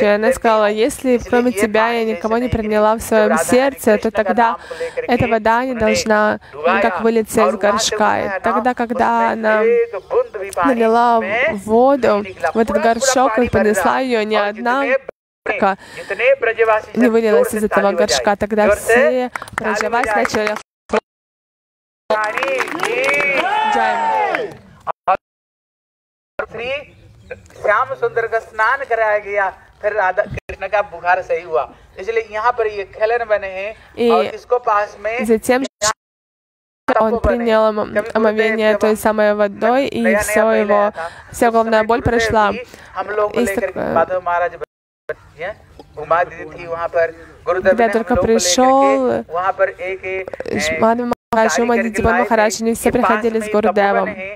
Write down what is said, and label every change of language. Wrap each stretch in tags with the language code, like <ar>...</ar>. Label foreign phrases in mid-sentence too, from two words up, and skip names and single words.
<ru>Она сказала, если кроме тебя я никого не приняла в своем сердце, то тогда эта вода не должна никак вылиться из горшка. И тогда, когда она налила воду в этот горшок и поднесла ее, ни одна не вылилась из этого горшка. Тогда все Браджаваси начали</ru> <hi>श्याम सुंदर का स्नान कराया गया, फिर राधा कृष्ण का बुखार सही हुआ। इसलिए यहाँ पर ये खेलन बने हैं और इसको पास में</hi> <ru>затем он принял омовение той самой водой, и вся головная боль прошла. Когда только пришел Мадхва Махарадж, Мадхва Махарадж, они все приходили с Гурудевом.</ru>